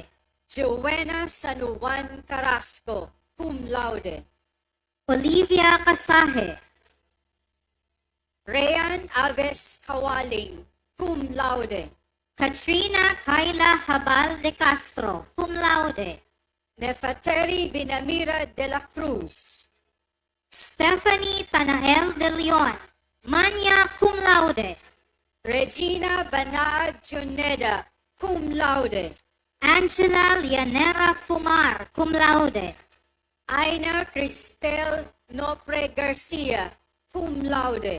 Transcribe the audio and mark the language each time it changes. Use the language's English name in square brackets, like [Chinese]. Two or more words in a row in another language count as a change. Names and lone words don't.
[English] Joanna San Juan Carrasco, cum laude. Olivia Casaje. Rayan Aves Kawaling, cum laude. Katrina Kayla Habal de Castro, cum laude. Nefateri Binamira de la Cruz. Stephanie Tanael de Leon, Mania, cum laude. Regina Banaad Juneda, cum laude. Angela Lianera Fumar, cum laude. Aina Cristel Nopre Garcia, cum laude.